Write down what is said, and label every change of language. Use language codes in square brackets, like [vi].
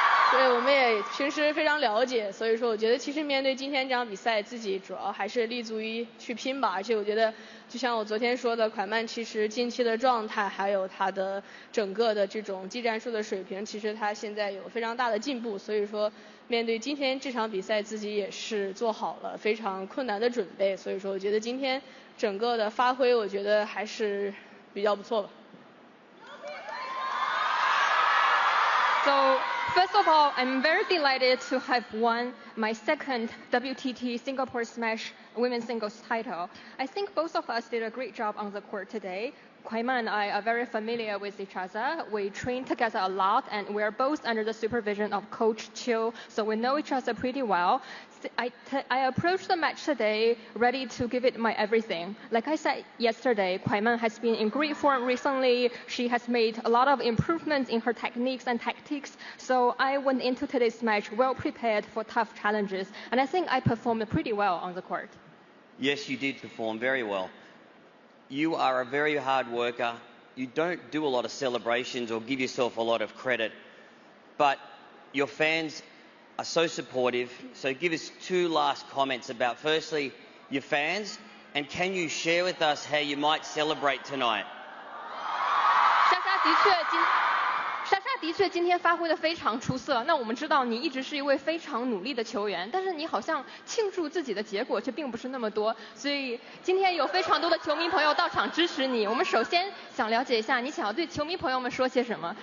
[zh] 对，我们也平时非常了解，所以说我觉得其实面对今天这场比赛，自己主要还是立足于去拼吧。而且我觉得，就像我昨天说的，蒯曼其实近期的状态，还有他的整个的这种技战术的水平，其实他现在有非常大的进步。所以说，面对今天这场比赛，自己也是做好了非常困难的准备。所以说，我觉得今天整个的发挥，我觉得还是比较不错吧。 [en] So, first of all, I'm very delighted to have won my second WTT Singapore Smash women's singles title. I think both of us did a great job on the court today. Kwaiman and I are very familiar with each other. We train together a lot, and we're both under the supervision of Coach Chiu, so we know each other pretty well. I approached the match today ready to give it my everything. Like I said yesterday, Kwaiman has been in great form recently. She has made a lot of improvements in her techniques and tactics. So I went into today's match well prepared for tough challenges, and I think I performed pretty well on the court. Yes, you did perform very well. You are a very hard worker. You don't do a lot of celebrations or give yourself a lot of credit, but your fans are so supportive. So give us 2 last comments about, firstly, your fans, and can you share with us how you might celebrate tonight? [zh] 莎莎的确今天发挥得非常出色。那我们知道你一直是一位非常努力的球员，但是你好像庆祝自己的结果却并不是那么多。所以今天有非常多的球迷朋友到场支持你。我们首先想了解一下你想要对球迷朋友们说些什么。